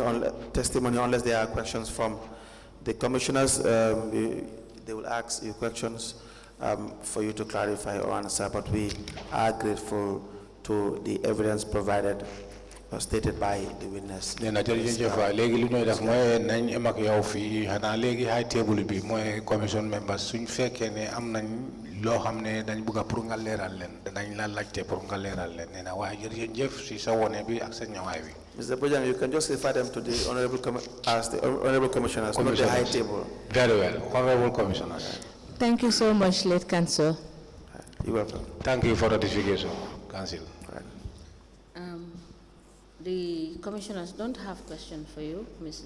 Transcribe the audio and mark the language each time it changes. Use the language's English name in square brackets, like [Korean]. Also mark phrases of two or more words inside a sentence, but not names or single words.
[English] Unless there are questions from the commissioners, they will ask you questions for you to clarify or answer, but we are grateful to the evidence provided or stated by the witness. Commission members [Wolof] loo xam ne dañ bëgg pour nga leeral leen dañ la laajte pour nga leeral leen nee na waaye jërëjëf si sa wone bi ak sa ñëwaay bi. [English] Mr. Bojang, you can just refer them to the honorable commissioners, not the high table. Very well, honorable commissioners. Thank you so much, late council. You're welcome. Thank you for the ratification, council. The commissioners don't have questions for you, Ms.